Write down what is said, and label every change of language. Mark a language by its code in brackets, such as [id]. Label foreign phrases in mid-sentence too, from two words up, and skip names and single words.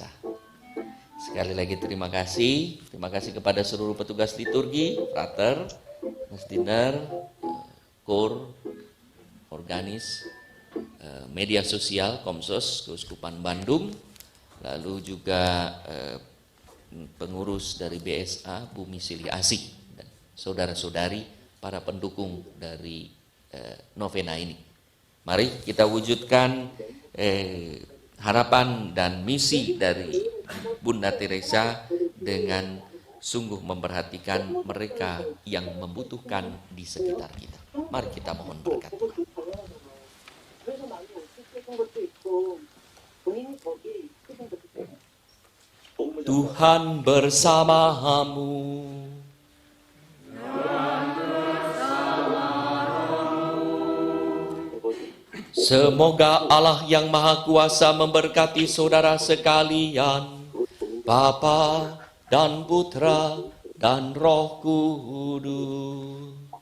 [id] Sekali lagi terima kasih kepada seluruh petugas liturgi, frater, mesdiner, kor, organis, media sosial, Komsos, Keuskupan Bandung, lalu juga pengurus dari BSA, Bumi Silih Asih, dan saudara-saudari, para pendukung dari novena ini. Mari kita wujudkan harapan dan misi dari Bunda Teresa dengan sungguh memperhatikan mereka yang membutuhkan di sekitar kita. Mari kita mohon berkat Tuhan. [ko] 그래서 많이 어색했던 것도 있고 본인이 거기 있으신 것도 있어요. [id] Tuhan bersamamu. Semoga Allah yang Maha Kuasa memberkati saudara sekalian, Bapa dan Putra dan Roh Kudus.